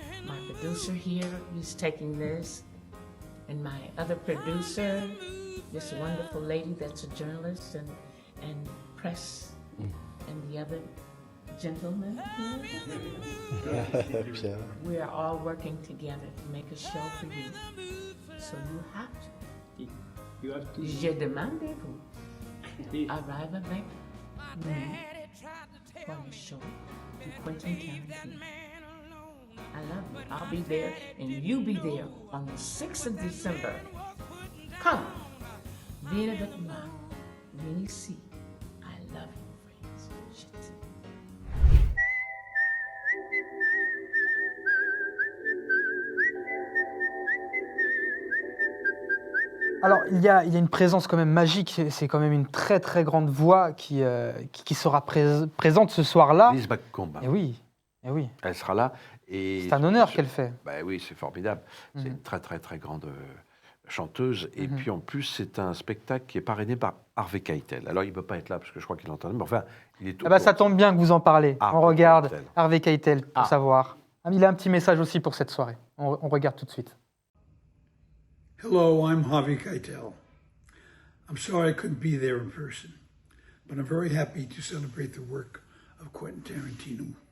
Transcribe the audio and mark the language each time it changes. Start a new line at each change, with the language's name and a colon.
English: My producer here, he's taking this. And my other producer, this wonderful lady that's a journalist and press, and the other gentleman here. We are all working together to make a show for you. So you have to. You have to.
French: Je demande vous. Arrive avec nous
English: for the show to Quentin Tarantino. I love you. I'll be there and you be there on the 6th of December. Come.
French: Viens avec moi. Viens ici.
English: I love you, friends.
French: Je t'aime. Alors, il y a une présence quand même magique, c'est quand même une très très grande voix qui sera présente ce soir-là. Lise Bacombe. Et oui, et oui. Elle sera là. C'est un honneur qu'elle fait. Bah oui, c'est formidable. C'est une très très très grande chanteuse. Et puis en plus, c'est un spectacle qui est parrainé par Harvey Keitel. Alors il ne peut pas être là parce que je crois qu'il entend, mais enfin, il est tout. Ah bah, ça tombe bien que vous en parlez. Harvey On regarde Keitel. Harvey Keitel pour savoir. Il a un petit message aussi pour cette soirée. On regarde tout de suite.
English: Hello, I'm Harvey Keitel. I'm sorry I couldn't be there in person, but I'm very happy to celebrate the work of Quentin Tarantino.